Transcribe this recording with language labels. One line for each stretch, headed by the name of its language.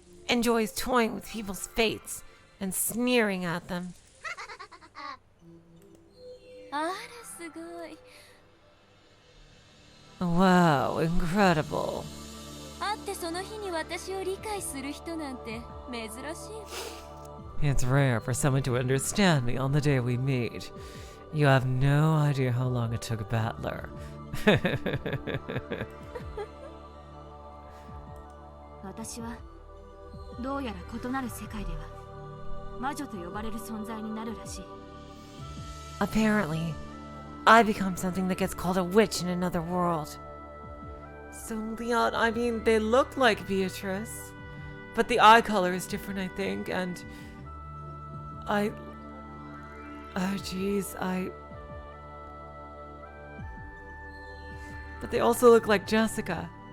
English: enjoys toying with people's fates and sneering at them.
Japanese: あら、すごい。
English: Wow, incredible.
Japanese: 会ってその日に私を理解する人なんて珍しい。
English: It's rare for someone to understand me on the day we meet. You have no idea how long it took Battler.
Japanese: 私はどうやら異なる世界では魔女と呼ばれる存在になるらしい。
English: Apparently, I become something that gets called a witch in another world. So, Leon, I mean, they look like Beatrice, but the eye color is different, I think, and oh, jeez, but they also look like Jessica.